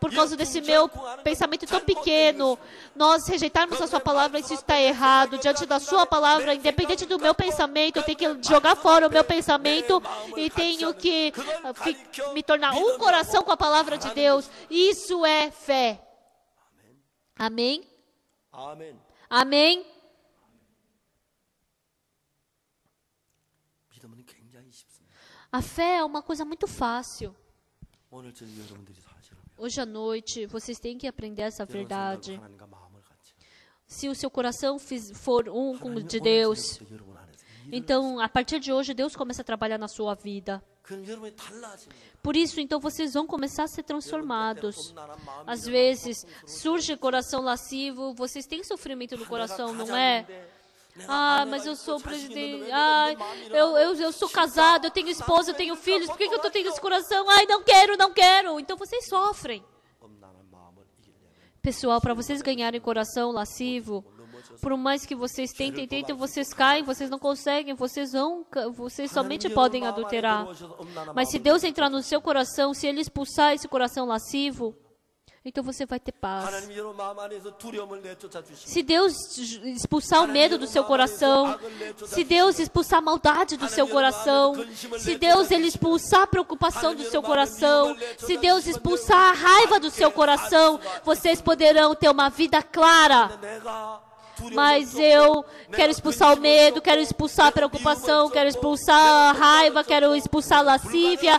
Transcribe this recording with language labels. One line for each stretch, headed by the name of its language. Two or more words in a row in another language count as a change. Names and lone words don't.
Portuguese: por causa desse meu pensamento tão pequeno, nós rejeitarmos a sua palavra, isso está errado. Diante da sua palavra, independente do meu pensamento, eu tenho que jogar fora o meu pensamento e tenho que me tornar um coração com a palavra de Deus. Isso é fé. Amém?
Korean: 아멘.
Portuguese: Amém?
Korean: 믿음은 굉장히 쉽습니다.
Portuguese: A fé é uma coisa muito fácil.
Korean: 오늘 저녁 여러분들이 사실은
Portuguese: Hoje à noite, vocês têm que aprender essa
Korean: 여러분
Portuguese: verdade.
Korean: 생각과 하나님과 마음을 같이.
Portuguese: Se o seu coração for um com o de Deus,
Korean: 저녁부터 여러분 안에서 일을
Portuguese: então, a partir de hoje, Deus começa a trabalhar na sua vida.
Korean: 그럼 여러분이 달라집니다.
Portuguese: Por isso, então, vocês vão começar a ser transformados. Às vezes, surge coração lascivo, vocês têm sofrimento no coração, não é? Ah, mas eu sou presidente. Ah, eu sou casado, eu tenho esposa, eu tenho filhos. Por que eu tenho esse coração? Ai, não quero, não quero. Então vocês sofrem. Pessoal, para vocês ganharem coração lascivo, por mais que vocês tentem, vocês caem, vocês não conseguem, vocês somente podem adulterar. Mas se Deus entrar no seu coração, se Ele expulsar esse coração lascivo, então você vai ter paz.
Korean: 하나님이 여러분 마음 안에서 두려움을 내쫓아 주시고
Portuguese: Se Deus expulsar o medo do seu coração, se Deus expulsar a maldade do seu coração, se Deus ele expulsar a preocupação do seu coração, se Deus expulsar a raiva do seu coração, vocês poderão ter uma vida clara. Mas eu quero expulsar o medo, quero expulsar a preocupação, quero expulsar a raiva, quero expulsar a lascívia.